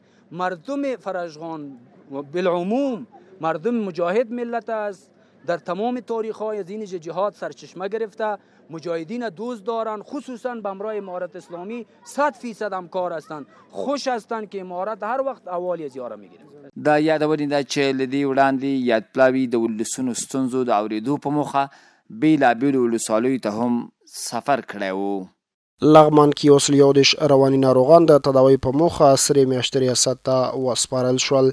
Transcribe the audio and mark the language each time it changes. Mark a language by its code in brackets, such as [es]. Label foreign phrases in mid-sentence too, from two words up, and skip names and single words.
[fa] مردم فرجغان بالعموم مردم مجاهد ملت است. در تمام تاریخ های از این جهاد سرچشمه گرفته، مجاهدین دوست دارن، خصوصا به همراه امارت اسلامی 100% همکار هستند. خوش هستند که امارت هر وقت احوال از یاره میگیره. [ps] د یادونې ده چې له دې وړاندې یاد پلاوي د ولسونو ستونزو د اورېدو په موخه بیلابیلو ولسوالیو ته هم سفر کړی و. لغمان کې اوس 11 رواني ناروغان د تداوی په موخه سرې میاشتې ریاست ته وسپارل شول.